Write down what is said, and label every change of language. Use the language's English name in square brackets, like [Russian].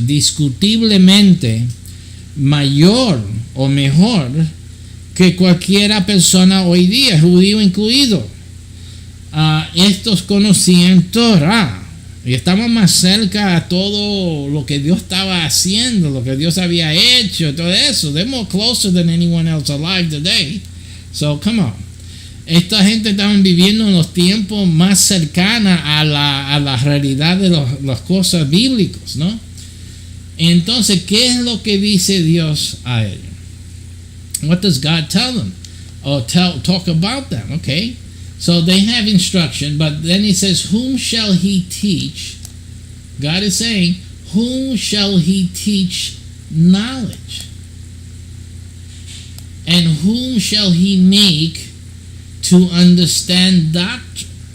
[Spanish] Discutiblemente mayor o mejor que cualquiera persona hoy día, judío incluido. Estos conocían Torah y estaban más cerca a todo lo que Dios estaba haciendo, lo que Dios había hecho, todo eso. [English] They're more closer than anyone else alive today. So come on. [Spanish] Esta gente estaban viviendo en los tiempos más cercanos a la realidad de las cosas bíblicas, ¿no? Entonces, ¿qué es lo que dice Dios a ellos? [English] What does God tell them? Or talk about them, okay? So they have instruction, but then he says, whom shall he teach? God is saying, whom shall he teach knowledge? And whom shall he make to understand doctrine?